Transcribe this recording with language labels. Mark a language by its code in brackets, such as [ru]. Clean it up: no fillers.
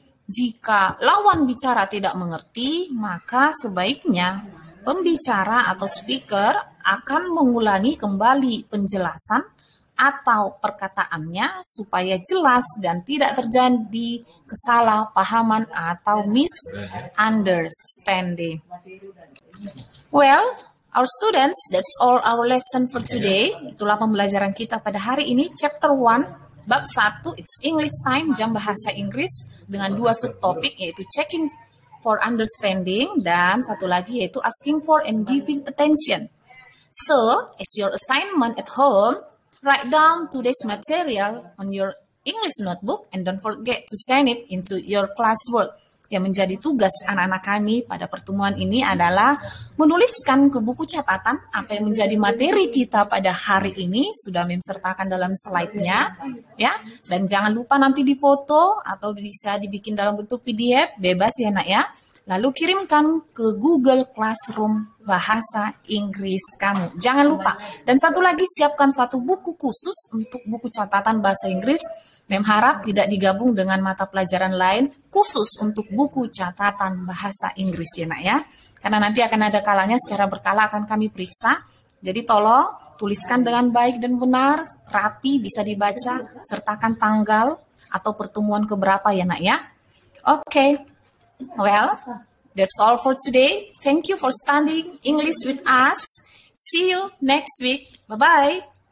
[id] Jika lawan bicara tidak mengerti, maka sebaiknya pembicara atau speaker akan mengulangi kembali penjelasan atau perkataannya supaya jelas dan tidak terjadi kesalahpahaman atau misunderstanding. [en] Well, our students, that's all our lesson for today. [id] Itulah pembelajaran kita pada hari ini, chapter 1, bab 1, [en] it's English time, [id] jam bahasa Inggris, dengan 2 subtopik, yaitu [en] checking for understanding, [id] dan satu lagi yaitu [en] asking for and giving attention. So, as your assignment at home, write down today's material on your English notebook and don't forget to send it into your classwork. [id] Yang menjadi tugas anak-anak kami pada pertemuan ini adalah menuliskan ke buku catatan apa yang menjadi materi kita pada hari ini, sudah Mem sertakan dalam slide-nya, ya. Dan jangan lupa nanti difoto atau bisa dibikin dalam bentuk PDF, bebas ya nak ya. Lalu kirimkan ke Google Classroom bahasa Inggris kamu. Jangan lupa. Dan satu lagi, siapkan satu buku khusus untuk buku catatan bahasa Inggris. Mem harap tidak digabung dengan mata pelajaran lain khusus untuk buku catatan bahasa Inggris ya nak ya. Karena nanti akan ada kalanya secara berkala akan kami periksa. Jadi tolong tuliskan dengan baik dan benar, rapi, bisa dibaca, sertakan tanggal atau pertemuan keberapa ya nak ya. Oke. [en] Well, that's all for today. Thank you for studying English with us. See you next week. Bye-bye.